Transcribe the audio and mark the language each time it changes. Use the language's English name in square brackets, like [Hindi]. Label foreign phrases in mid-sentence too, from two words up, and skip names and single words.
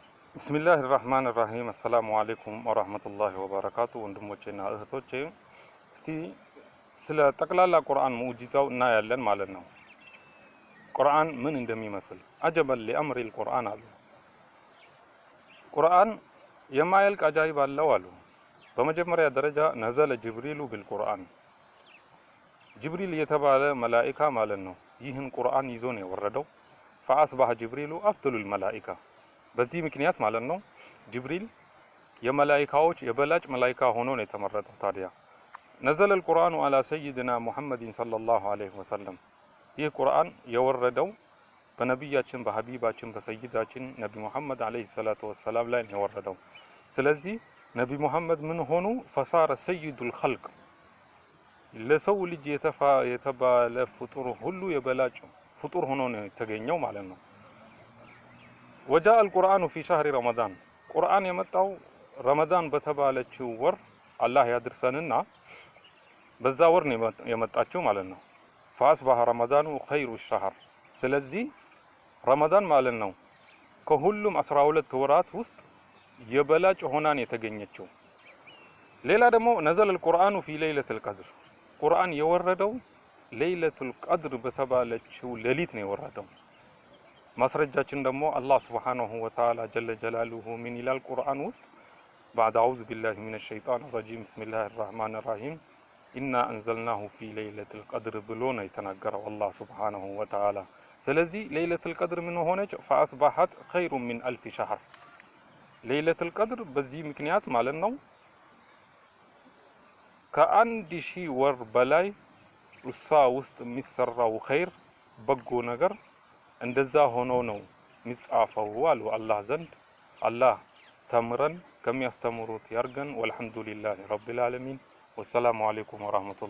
[Arabic] بسم الله الرحمن الرحيم السلام عليكم ورحمة الله وبركاته [Amharic] ወንድሞቼና እህቶቼ እስቲ ስለ ጠቅላላ ቁርአን ሙዕጂዛው እናያለን ማለት ነው። ቁርአን ምን እንደሚመስል አጀበል ለአምሪ القرآن አሉ። ቁርአን የማያልቅ አጃኢብ አለው አሉ። በመጀመሪያ ደረጃ [Arabic] نزل جبريل [Amharic] بالقرآن ጅብሪል የተባለ መላእክት ማለት ነው። ይህን ቁርአን ይዞ ነው የወረደው። [Arabic] فأصبح جبريل أفضل الملائكة [Amharic] በዚህ ምክንያት ማለት ነው ጅብሪል የመላእክቶች የበላጭ መላእክት ሆኖ ነው የተመረጠው። ታዲያ ነዘለ [Arabic] القرآن على سيدنا محمد صلى الله عليه وسلم [Amharic] ይህ ቁርአን የወረደው በነብያችን በሐቢባችን በሰይዳችን ነብይ መሐመድ [Arabic] عليه الصلاة والسلام [Amharic] ላይ ነው የወረደው። ስለዚህ ነብይ መሐመድ ምን ሆኑ [Arabic] فصار سيد الخلق [Amharic] ለሰው ልጅ የተባለ ፍጡር ሁሉ የበላጭ ፍጡር ሆኖ ነው የተገኘው ማለት ነው። [Arabic] وجاء القرآن في شهر رمضان قرآن [Amharic] የመጣው ረመዳን በተባለችው ወር አላህ ያድርሰንና በዛ ወር ነው የመጣችው ማለት ነው። [Arabic] فاصبح رمضان خير الشهر [Amharic] ስለዚህ ረመዳን ማለት ነው ከሁሉም 12 ወራት ውስጥ የበላጭ ሆናን የተገኘችው። ሌላ ደግሞ ነዘለ [Arabic] القرآن في ليلة القدر [Amharic] ቁርአን የወረደው [Arabic] ليلة القدر [Amharic] በተባለችው ሌሊት ነው የወረደው። ማስረጃችን ደግሞ አላህ [Arabic] سبحانه وتعالى جل جلاله [Amharic] ምን ይላል ቁርአን ውስጥ [Arabic] بعد أعوذ بالله من الشيطان الرجيم بسم الله الرحمن الرحيم إنا أنزلناه في ليلة القدر [Amharic] ብሎ ነው የተናገረው አላህ [Arabic] سبحانه وتعالى። [Amharic] ስለዚህ [Arabic] ليلة القدر [Amharic] ምን ሆነች [Arabic] فأصبحت خير من ألف شهر ليلة القدر [Amharic] በዚህ ምክንያት ማለት ነው ከአንድ ሺህ ወር በላይ እሷ ውስጥ የሚሰራው ኸይር በጎ ነገር እንደዛ ሆኖ ነው የሚጻፈው አሉ አላህ ዘንድ። አላህ ተምረን ከሚያስተምሩት ያርገን። [Arabic] والحمد لله رب العالمين والسلام عليكم ورحمة الله